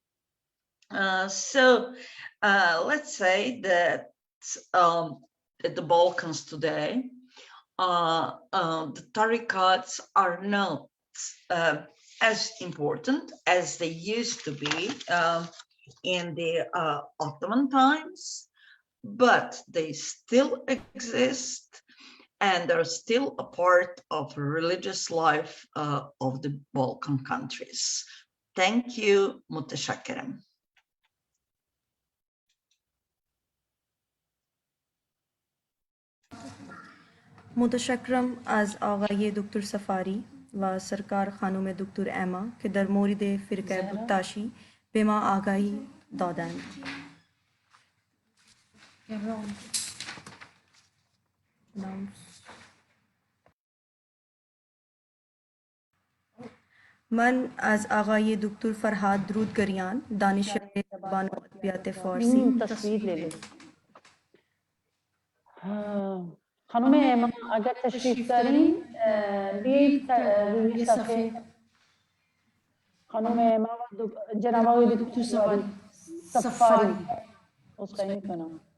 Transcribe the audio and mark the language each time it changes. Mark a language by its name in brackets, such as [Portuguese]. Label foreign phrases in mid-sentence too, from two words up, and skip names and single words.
[English] So let's say that at the Balkans today, the tarikats are not as important as they used to be in the Ottoman times, but they still exist and are still a part of religious life of the Balkan countries. Thank you, [Persian] Mutashakkiram. متشکرم از آقای دکتر سفاری و سرکار خانم دکتر اما که در مورد فرقه بکتاشی به ما آگاهی دادند. من از آقای دکتر فرهاد درودگریان دانشیار زبان و ادبیات فارسی [Hindi] تصویر ले लो. [Persian] خانم اما اگر تشریف دارین بیایید روی صفحه. خانم اما و جناب آقای دکتر سفاری عذرخواهی میکنم.